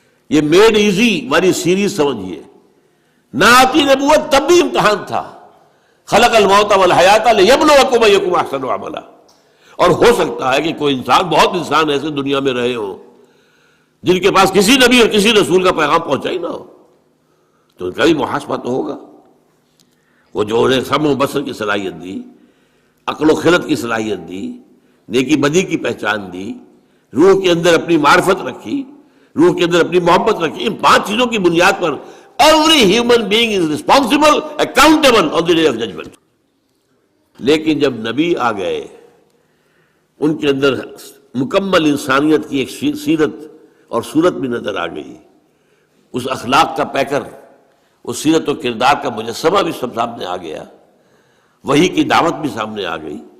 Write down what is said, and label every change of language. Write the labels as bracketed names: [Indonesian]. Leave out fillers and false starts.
[Urdu] یہ made easy والی series سمجھیے۔ نہ آتی نبوت تب بھی امتحان تھا، [Arabic] خلق الموت والحیات لیبلوکم ایکم احسن عملا۔ [Urdu] اور ہو سکتا ہے کہ کوئی انسان، بہت انسان ایسے دنیا میں رہے ہوں جن کے پاس کسی نبی اور کسی رسول کا پیغام پہنچا ہی نہ ہو، تو ان کا بھی محاسبہ تو ہوگا۔ وہ جو انہیں سمع و بصر کی صلاحیت دی، عقل و خرد کی صلاحیت دی، نیکی بدی کی پہچان دی، روح کے اندر اپنی معرفت رکھی، روح کے اندر اپنی محبت رکھی، ان 5 چیزوں کی بنیاد پر [English] Every human being is responsible, accountable on the day of judgment. [Urdu] لیکن جب نبی آ گئے ان کے اندر مکمل انسانیت کی ایک سیرت اور صورت بھی نظر آ گئی، اس اخلاق کا پیکر، اس سیرت و کردار کا مجسمہ بھی سب سامنے آ گیا، وحی کی دعوت بھی سامنے آ گئی.